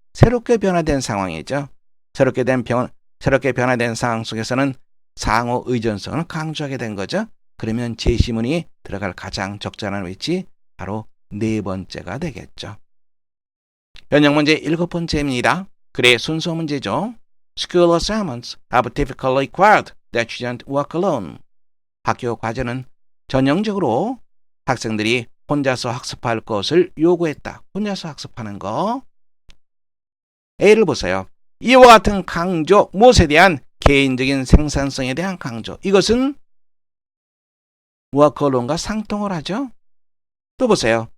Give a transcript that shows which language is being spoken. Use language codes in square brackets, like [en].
[ko] 새롭게 변화된 상황이죠. 새롭게 변화된 상황 속에서는 상호 의존성을 강조하게 된 거죠. 그러면 제시문이 들어갈 가장 적절한 위치, 바로 네 번째가 되겠죠. 현역 문제 7번째입니다. 글의 순서 문제죠. [en] School assignments have typically required that students work alone. [ko] 학교 과제는 전형적으로 학생들이 혼자서 학습할 것을 요구했다. 혼자서 학습하는 거. A를 보세요. 이와 같은 강조, 무엇에 대한? 개인적인 생산성에 대한 강조. 이것은 work alone과 상통을 하죠. 또 보세요.